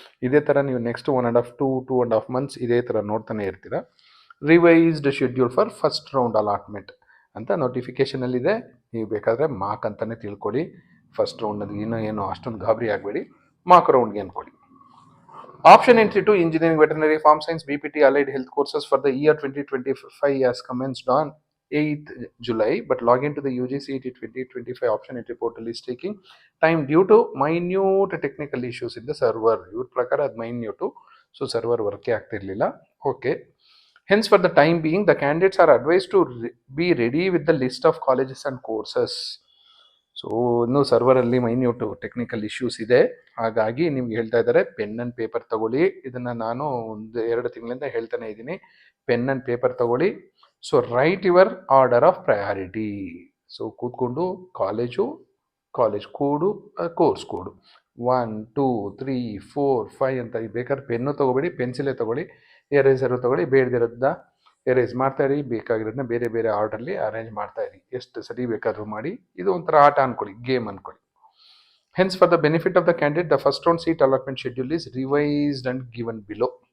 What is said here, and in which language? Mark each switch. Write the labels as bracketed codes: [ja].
[kn] ಇದೇ ಥರ ನೀವು ನೆಕ್ಸ್ಟ್ 1.5 ಮಂತ್ಸ್ ಇದೇ ಥರ ನೋಡ್ತಾನೆ ಇರ್ತೀರಾ. [en] revised schedule for first round allotment [kn] ಅಂತ ನೋಟಿಫಿಕೇಶನಲ್ಲಿದೆ. ನೀವು ಬೇಕಾದರೆ ಮಾರ್ಕ್ ಅಂತಲೇ ತಿಳ್ಕೊಳ್ಳಿ. ಫಸ್ಟ್ ರೌಂಡ್ ಇನ್ನೂ ಏನು ಅಷ್ಟೊಂದು ಗಾಬರಿ ಆಗಬೇಡಿ, ಮಾರ್ಕ್ ರೌಂಡ್ಗೆ ಅನ್ಕೊಳ್ಳಿ. [en] Option entry to engineering, veterinary, farm science, BPT, allied health courses for the year 2025 has commenced on 8th July, but login to the UGCET 2025 option entry portal is taking time due to minute technical issues in the server. [kn] Your prakara ad minute, so server work ಆಗ್ತಿರ್ಲಿಲ್ಲ. Okay. [en] Hence, for the time being, the candidates are advised to be ready with the list of colleges and courses. [kn] So ಇನ್ನು ಸರ್ವರಲ್ಲಿ minute technical issues ಇದೆ. ಹಾಗಾಗಿ ನಿಮ್ಗೆ ಹೇಳ್ತಾ ಇದ್ದಾರೆ, [en] pen and paper [kn] ತಗೊಳ್ಳಿ. ಇದನ್ನ ನಾನು 1-2 ತಿಂಗಳಿಂದ ಹೇಳ್ತಾನೆ ಇದ್ದೀನಿ, [en] pen and paper [kn] ತಗೊಳ್ಳಿ. So [en] Write your order of priority. [kn] So ಕೂತ್ಕೊಂಡು ಕಾಲೇಜ್ ಕೋಡು, ಕೋರ್ಸ್ ಕೋಡು 1, 2, 3, 4, 5 ಅಂತ. ಬೇಕಾದ್ರೆ ಪೆನ್ನು ತಗೋಬೇಡಿ, ಪೆನ್ಸಿಲೇ ತಗೊಳ್ಳಿ, ಎರೇಸರು ತಗೊಳ್ಳಿ. ಬೇಡದಿರೋದ ಎರೇಸ್ ಮಾಡ್ತಾ ಇರಿ, ಬೇಕಾಗಿರೋದನ್ನ ಬೇರೆ ಬೇರೆ ಆರ್ಡರ್ಲಿ ಅರೇಂಜ್ ಮಾಡ್ತಾ ಇರಿ. ಎಷ್ಟು ಸರಿ ಬೇಕಾದ್ರೂ ಮಾಡಿ. ಇದು ಒಂಥರ ಆಟ ಅನ್ಕೊಳ್ಳಿ, ಗೇಮ್ ಅನ್ಕೊಳ್ಳಿ. [en] Hence, for the benefit of the candidate, the first round seat allotment schedule is revised and given below.